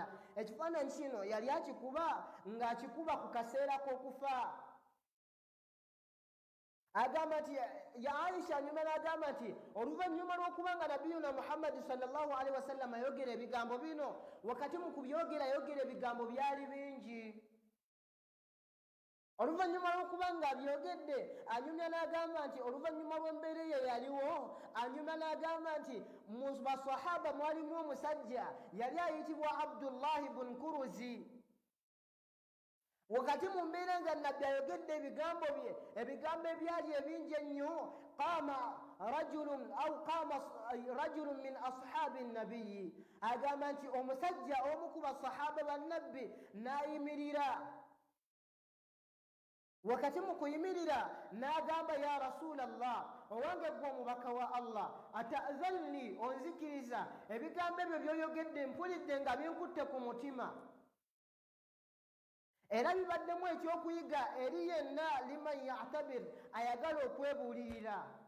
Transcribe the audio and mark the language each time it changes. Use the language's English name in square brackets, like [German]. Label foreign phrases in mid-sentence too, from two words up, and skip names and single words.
[Ganda] Ekifaananyi kino yali akikuba ng'akikuba ku kaseera k'okufa. Agamba nti ya Aisha anyuma n'agamba nti oluvannyuma lw'okuba nga nabiyuna Muhammad [Arabic] صلى الله عليه وسلم [Ganda] ayogera ebigambo bino, wakati mu kubyogera ayogera ebigambo byali bingi. Oluvannyuma lw'okuba nga abyogedde anyumya n'agamba nti oluvannyuma lw'embeera eyo yaliwo anyuma n'agamba nti mu basahaba mwalimu omusajja yali ayitibwa Abdullahi bun Kuruzi. Wakati mu mbeera nga nabbi ayogedde ebigambo bye, ebigambo ebyali ebingi ennyo, [Arabic] قام رجل من أصحاب النبي, [Ganda] agamba nti omusajja omu ku basahaba bannabbi n'ayimirira. Wakati mu kuyimirira n'agamba [Arabic] يا رسول الله, [Ganda] owange gwe omubaka wa Allah, ata'zanni, onzikiriza ebigambo ebyo by'oyogedde mpulidde nga binkutte ku mutima, era bibaddemu ekyokuyiga eri yenna [Arabic] لمن يعتبر, [Ganda] ayagala okwebuulirira.